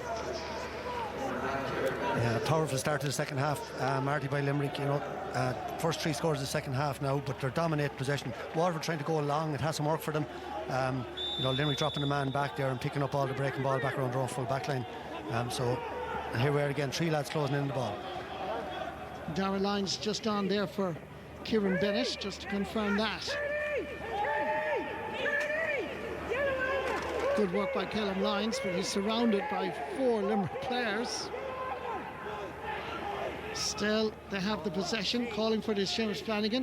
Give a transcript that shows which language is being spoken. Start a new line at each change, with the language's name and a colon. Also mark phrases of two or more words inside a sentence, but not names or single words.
English: Yeah, powerful start to the second half, Marty, by Limerick. First 3 scores of the second half now, but they're dominate possession. Waterford trying to go along, it hasn't worked for them. Limerick dropping a man back there and picking up all the breaking ball back around their own full back line. So here we are again, 3 lads closing in the ball. Darragh Lyons just on there for Kieran Bennett, just to confirm that. Good work by Callum Lyons, but he's surrounded by 4 Limerick players. Still, they have the possession, calling for this Seamus Flanagan.